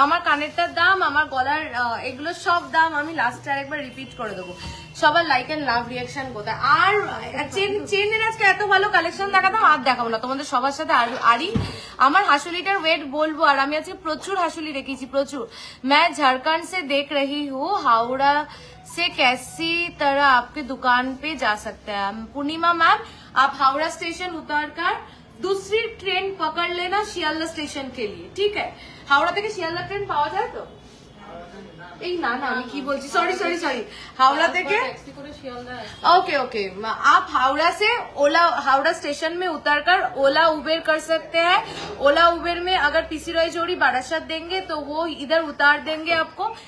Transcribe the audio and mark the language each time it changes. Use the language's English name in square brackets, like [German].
[Bangla] আমার কানেরটার দাম, আমার গলার এগুলো সব দাম আমি লাস্টে আরেকবার রিপিট করে দেবো। সবার লাইক এন্ড লাভ রিয়াকশন কোথায়? আর চেনের আজকে এত ভালো কালেকশন দেখাতাম, আর দেখাবো না তোমাদের সবার সাথে। আরই আমার হাসুলিটার ওয়েট বলবো, আর আমি আজকে প্রচুর হাসুলি রেখেছি, প্রচুর। [Hindi] मैं झारखंड से देख रही हूँ, हावड़ा से कैसी तरह आपके दुकान पे जा सकते हैं। पूर्णिमा मैम, आप हावड़ा स्टेशन उतर कर दूसरी ट्रेन पकड़ लेना শিয়ালদা স্টেশন के लिए, ठीक है? [Bangla] हावड़ा থেকে শিয়ালদা ট্রেন পাওয়া যায় তো? এই না না আমি কি বলছি, সরি हावड़ा থেকে [Hindi] ओके आप हावड़ा से ओला, हावड़ा स्टेशन में उतरकर ओला उबेर कर सकते हैं। ओला उबेर में अगर पीसी रॉय जोड़ी बारासात देंगे तो वो इधर उतार देंगे आपको।